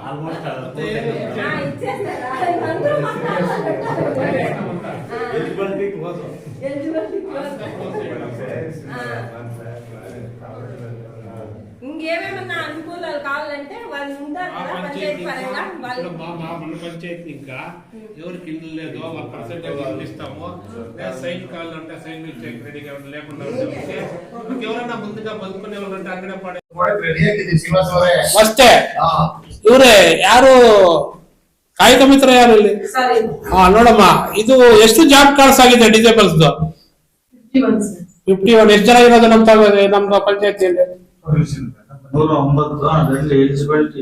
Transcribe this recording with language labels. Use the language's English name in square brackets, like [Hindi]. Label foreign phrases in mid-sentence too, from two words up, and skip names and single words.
[Telugu] ఇంకేమేమన్నా అనుకూలాలు కావాలంటే వాళ్ళు ఉంటారు కదా పంచాయతీ పరంగా. వాళ్ళు మన పంచాయతీ ఇంకా ఎవరికి ఇల్లు లేదో వాళ్ళ పర్సెంటేజ్ ఇస్తాము. సైన్ కావాలంటే సైన్ ఇచ్చే రెడీగా లేకుండా ఎవరైనా ముందుగా బతుకునే వాళ్ళంటే అక్కడే పడే ಅಷ್ಟೇ. [Kannada] ಇವ್ರೆ ಯಾರು ಕಾಯಕ ಮಿತ್ರ ಯಾರು ಇಲ್ಲಿ? ನೋಡಮ್ಮ, ಇದು ಎಷ್ಟು [English] job cards [Kannada] ಆಗಿದೆ ಡಿಸೇಬಲ್ಸ್? 51. ಎಷ್ಟು ಜನ ಇರೋದು ನಮ್ಮ ಪಂಚಾಯತಿಯಲ್ಲಿ? 109 ಎಲಿಜಿಬಿಲಿಟಿ